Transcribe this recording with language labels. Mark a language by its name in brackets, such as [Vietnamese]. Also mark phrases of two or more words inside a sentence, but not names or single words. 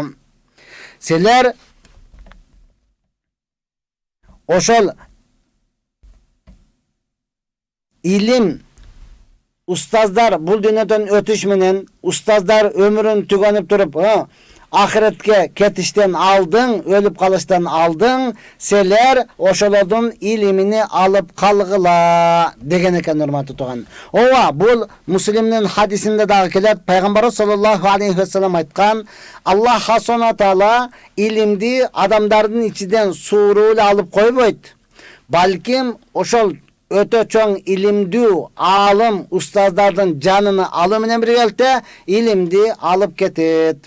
[Kyrgyz] Силер ошол илим устаздар бул дүйнөдөн өтүш менен, устаздар өмүрүн түгөнүп туруп, ахиретке кетиштен алдың, өлүп калыштан алдың, силер ошолордун илимини алып калгыла деген экен, урматтуу тууган. Ооба, бул Муслимдин хадисинде дагы келет. Пайгамбарыбыз [Arabic] صلى الله عليه وسلم [Kyrgyz] айткан: [Arabic] الله سبحانه تعالى [Kyrgyz] илимди адамдардын ичинен сууруу эле алып койбойт. Балким ошол өтө чоң илимдүү алым устаздардын жаныны алуу менен биргеликте илимди алып кетет.